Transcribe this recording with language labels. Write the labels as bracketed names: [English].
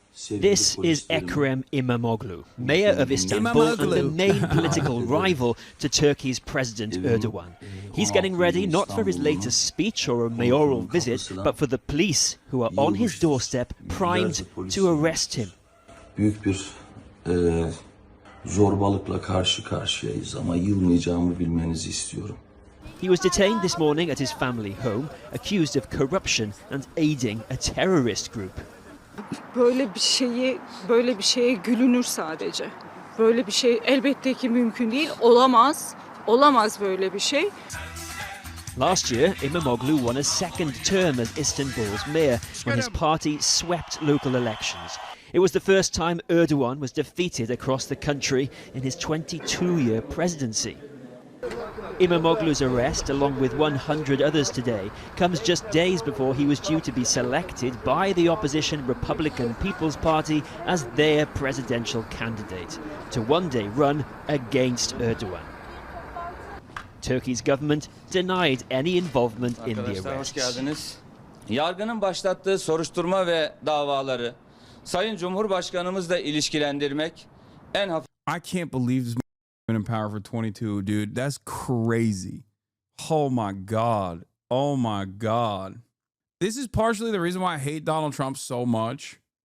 [English] This is Ekrem İmamoğlu, mayor of Istanbul and the main political rival to Turkey's President Erdogan. He's getting ready not for his latest speech or a mayoral visit, but for the police who are on his doorstep, primed to arrest him. [Turkish] Büyük bir zorbalıkla karşı karşıyayız ama yılmayacağımı bilmenizi istiyorum. [English] He was detained this morning at his family home, accused of corruption and aiding a terrorist group. [Turkish] Böyle bir şeye gülünür sadece. Böyle bir şey elbette ki mümkün değil. Olamaz böyle bir şey. [English] Last year, İmamoğlu won a second term as Istanbul's mayor when his party swept local elections. It was the first time Erdogan was defeated across the country in his 22-year presidency. Imamoglu's arrest, along with 100 others today, comes just days before he was due to be selected by the opposition Republican People's Party as their presidential candidate to one day run against Erdogan. Turkey's government denied any involvement in the arrests. [Turkish] Yargının başlattığı soruşturma ve davaları Sayın Cumhurbaşkanımızla ilişkilendirmek en hafif. [English] I can't believe this been in power for 22, dude. That's crazy. Oh my God. Oh my God. This is partially the reason why I hate Donald Trump so much.